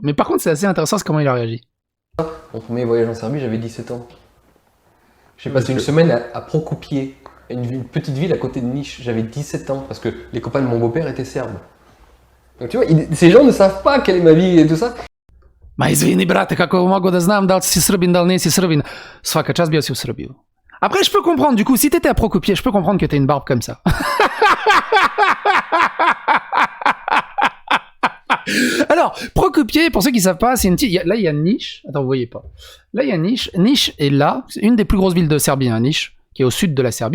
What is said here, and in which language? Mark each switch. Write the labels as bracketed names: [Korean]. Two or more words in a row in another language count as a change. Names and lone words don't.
[French] Mais par contre, c'est assez intéressant, c'est comment il a réagi. Mon premier voyage en Serbie, j'avais 17 ans. J'ai passé une semaine à Prokopier, une petite ville à côté de Niš. J'avais 17 ans, parce que les copains de mon beau-père étaient serbes. Donc tu vois, ces gens ne savent pas quelle est ma vie et tout ça. [Serbian] Ma izvini, brate, kako mogu da znam da li si Srbin, da li nisi Srbin. Svaka čast, bio si u Srbiju. [French] Après, je peux comprendre, du coup, si t'étais à Prokopier, je peux comprendre que t'aies une barbe comme ça. Alors, Prokopier, pour ceux qui savent pas, c'est une petite... Là, il y a Niš. Attends, vous voyez pas. Là, il y a Niš. Niš est là. C'est une des plus grosses villes de Serbie, hein, Niš, qui est au sud de la Serbie.